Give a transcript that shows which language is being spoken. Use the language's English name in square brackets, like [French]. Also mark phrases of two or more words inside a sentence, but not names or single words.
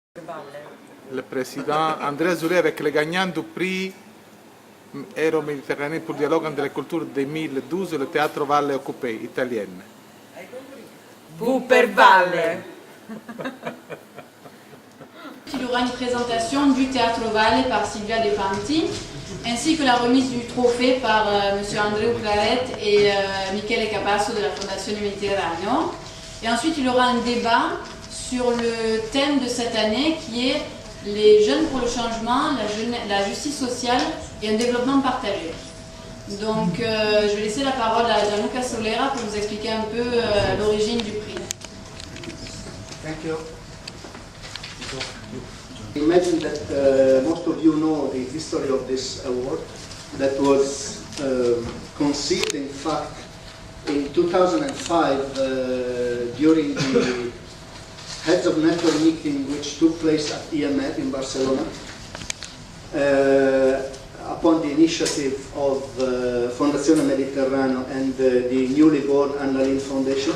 [French] Le président Andreu Claret avec le gagnant du prix Euro-Méditerranée pour le dialogue entre les cultures 2012 le Teatro Valle Occupato italienne. Vous per Valle. Il y aura une présentation du Teatro Valle par Sylvia De Fanti, ainsi que la remise du trophée par M. Andreu Claret et Michele Capasso de la Fondazione Mediterraneo. Et ensuite, il y aura un débat sur le thème de cette année qui est les jeunes pour le changement, la justice sociale et un développement partagé. Donc, je vais laisser la parole à Gianluca Solera pour vous expliquer un peu l'origine du prix. [English] Thank you. I imagine that most of you know the history of this award that was conceived, in fact, in 2005 during the Heads of Network meeting which took place at Euromed in Barcelona upon the initiative of Fondazione Mediterraneo and the newly born Lindh Foundation.